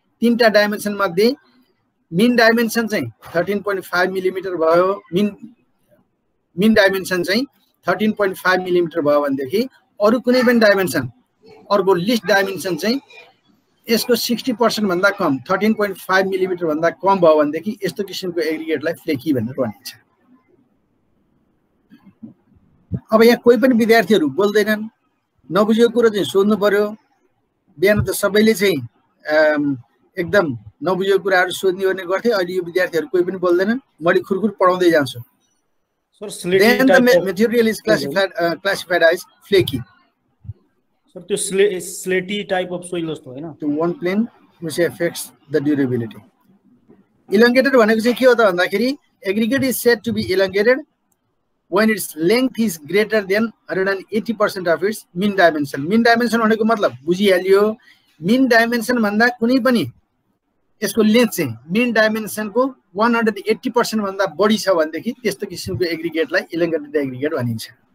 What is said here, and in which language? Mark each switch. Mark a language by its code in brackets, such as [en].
[ne] तीनटा डाइमेन्सन मध्ये mean dimension चाहिँ 13.5 मिलिमिटर भयो, मिन डाइमेन्सन चाहिँ 13.5 मिलिमिटर भयो भनेदेखि अरू कुनै पनि डाइमेन्सन, अर्को लिस्ट डाइमेन्सन चाहिँ यसको 60% भन्दा कम 13.5 मिलिमिटर भन्दा कम भयो भनेदेखि यस्तो किसिमको एग्रिगेटलाई फ्लेकी भनेर भनिन्छ। अब यहाँ कोही पनि विद्यार्थीहरू बोल्दैनन्, नबुझेको कुरो चाहिँ सोध्नु पर्यो। बिहान त सबैले चाहिँ एकदम नबुझेको कुराहरू सोध्ने गर्ने गर्थे, अहिले यो विद्यार्थीहरू कोही पनि बोल्दैनन्। मैले खुरखुर पढाउँदै जान्छु। [en] Then the material is classified as flaky. So to slaty type of soil [ne] जस्तो हैन, [en] to one plane which affects the durability. Elongated [ne] भनेको चाहिँ के हो त भन्दाखेरि [en] aggregate is said to be elongated when its length is greater than 180% of its mean dimension. [ne] Mean dimension भनेको मतलब बुझिहालियो, mean dimension भन्दा कुनै पनि यसको लेन्थ चाहिँ mean dimension को 180% भन्दा बढी छ भनेदेखि त्यस्तो किसिमको एग्रिगेटलाई elongated एग्रिगेट भनिन्छ।